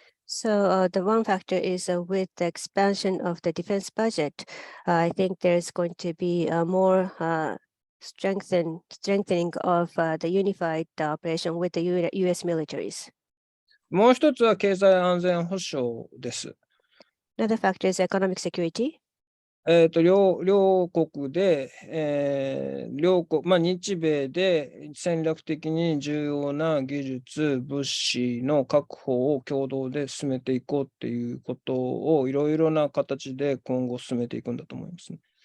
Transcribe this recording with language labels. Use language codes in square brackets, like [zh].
[en] So the one factor is with the expansion of the defense budget. I think there's going to be more strengthening of the unified operation with the US militaries. [ja] もう一つは経済安全保障です。 [en] Another factor is economic security. [ja] 両国で、日米で戦略的に重要な技術、物資の確保を共同で進めていこうっていうことをいろいろな形で今後進めていくんだと思いますね。